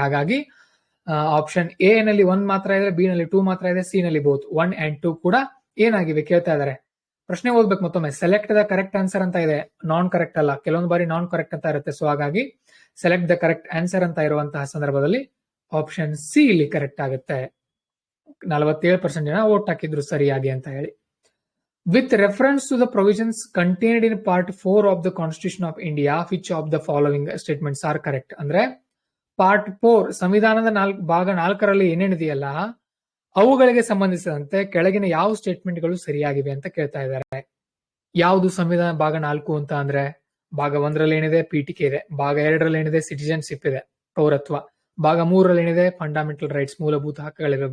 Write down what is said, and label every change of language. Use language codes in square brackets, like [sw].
[kn] ಹಾಗಾಗಿ option A ನಲ್ಲಿ 1 ಮಾತ್ರ ಇದೆ, ಬಿ ನಲ್ಲಿ 2 ಮಾತ್ರ ಇದೆ, ಸಿ ನಲ್ಲಿ ಬೋತ್ 1 and 2 ಕೂಡ ಏನಾಗಿವೆ ಕೇಳ್ತಾ ಇದ್ದಾರೆ. ಪ್ರಶ್ನೆ ಓದ್ಬೇಕು ಮತ್ತೊಮ್ಮೆ. [en] select the correct answer [kn] ಅಂತ ಇದೆ, ನಾನ್ ಕರೆಕ್ಟ್ ಅಲ್ಲ. ಕೆಲವೊಂದು ಬಾರಿ ನಾನ್ ಕರೆಕ್ಟ್ ಅಂತ ಇರುತ್ತೆ. ಸೊ ಹಾಗಾಗಿ [en] select the correct answer [kn] ಅಂತ ಇರುವಂತಹ ಸಂದರ್ಭದಲ್ಲಿ ಆಪ್ಷನ್ ಸಿ ಇಲ್ಲಿ ಕರೆಕ್ಟ್ ಆಗುತ್ತೆ. 47% ಜನ ವೋಟ್ ಹಾಕಿದ್ರು ಸರಿಯಾಗಿ ಅಂತ ಹೇಳಿ. [en] With reference to the provisions contained in part 4 of the Constitution of India, which of the following statements are correct? [kn] ಅಂದ್ರೆ ಪಾರ್ಟ್ 4 ಸಂವಿಧಾನದ ಭಾಗ 4ರಲ್ಲಿ ಏನೇನಿದೆಯಲ್ಲ ಅವುಗಳಿಗೆ ಸಂಬಂಧಿಸಿದಂತೆ ಕೆಳಗಿನ ಯಾವ ಸ್ಟೇಟ್ಮೆಂಟ್ಗಳು ಸರಿಯಾಗಿವೆ ಅಂತ ಕೇಳ್ತಾ ಇದ್ದಾರೆ. ಯಾವುದು ಸಂವಿಧಾನ ಭಾಗ 4 ಅಂತ ಅಂದ್ರೆ, ಭಾಗ 1ರಲ್ಲಿ ಏನಿದೆ, ಪೀಠಿಕೆ ಇದೆ. ಭಾಗ 2ರಲ್ಲಿ ಏನಿದೆ, ಸಿಟಿಜನ್ಶಿಪ್ ಇದೆ, ಪೌರತ್ವ. ಭಾಗ 3ರಲ್ಲಿ ಏನಿದೆ, ಫಂಡಮೆಂಟಲ್ ರೈಟ್ಸ್, ಮೂಲಭೂತ ಹಕ್ಕುಗಳಿವೆ.